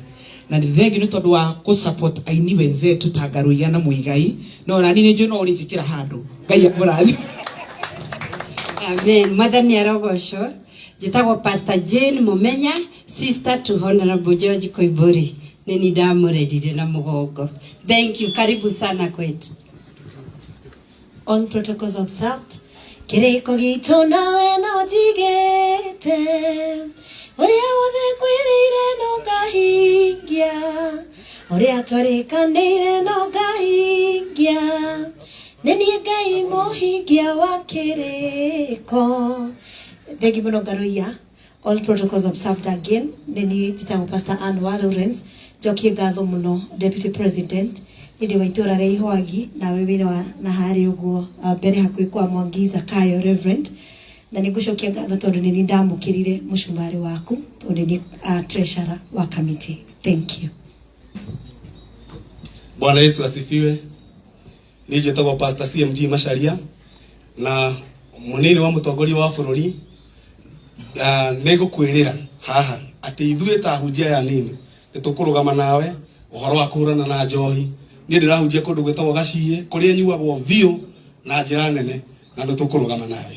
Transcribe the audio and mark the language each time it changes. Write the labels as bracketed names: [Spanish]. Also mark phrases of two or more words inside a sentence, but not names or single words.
[Kikuyu] Na nĩ thengi nĩ tondũ wa kũ-support aini wenzetu ta Ngaruiya na Muigai. No na niĩ nĩnjũĩ no ũrĩnjĩkĩra handũ. Ngai akũrathime. Amen. Mwathani arogocwo. Njĩtagwo Pastor Jane Mumenya, [English] sister to Honorable George Koiburi. [Kikuyu] Nini ndamũrerire na mũgongo. [English] Thank you. [Swahili] Karibu sana kwetu. [English] All protocols observed. [Kikuyu] Kĩrĩko gitũ nawe no njigĩte. Ũrĩa wothe kwĩrĩire no ngahingia. Ũrĩa twarĩkanĩire no ngahingia. Nĩ niĩ Ngai mũhingia wa kĩrĩko. [English] Thank you, Ngaruiya. All protocols observed again. [Kikuyu] Nini njĩtagwo Pastor Anwar Lawrence. Njokie ngatho mũno [English] Deputy President. [Kikuyu] Nĩndĩ wa itũra rĩa Ihwagi na wewe na harĩ ũguo mbere hakuhĩ kwa Mwangi Zakayo Reverend. Na nĩngũcokia ngatho tondũ nĩ ndamũkĩrire mũcumarĩ waku tondũ nĩ treasurer wa committee. [English] Thank you. [Swahili] Bwana Yesu asifiwe. [Kikuyu] Niĩ njĩtagwo Pastor CMG Macharia na mũnini wa mũtongoria wa bũrũri. Nĩngũkwĩrĩra haha atĩ ithuĩ ta hunjia ya nini nĩtũkũrũgama nawe ũhoro wa kũhũrana na njohi. Niĩ ndĩrahunjia kũndũ gwĩtagwo Gaciĩ kũrĩa nyuagwo biũ na njĩra nene na nĩtũkũrũgama nawe.